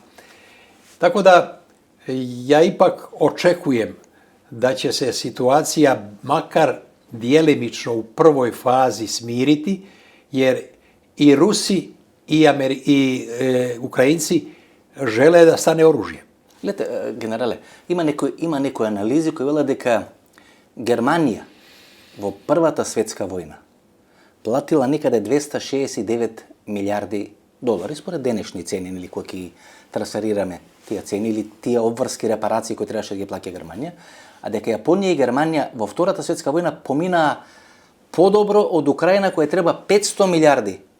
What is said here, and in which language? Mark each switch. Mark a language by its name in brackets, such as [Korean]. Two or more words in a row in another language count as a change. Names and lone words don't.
[Serbian] Tako da ja ipak očekujem da će se situacija makar djelimično u prvoj fazi smiriti, jer i Rusi i Ukrajinci žele da stane oružje. [Macedonian] Гледе, генерале, има некој анализи која вела дека Германија во Првата светска војна платила некаде $269 милиарди, според денешни цени, или кои ги трансферираме тие цени, или тие обврски репарации кои требаше да ги плаќа Германија, а дека Јапонија и Германија во Втората светска војна поминаа подобро од Украина, која треба $500 милиарди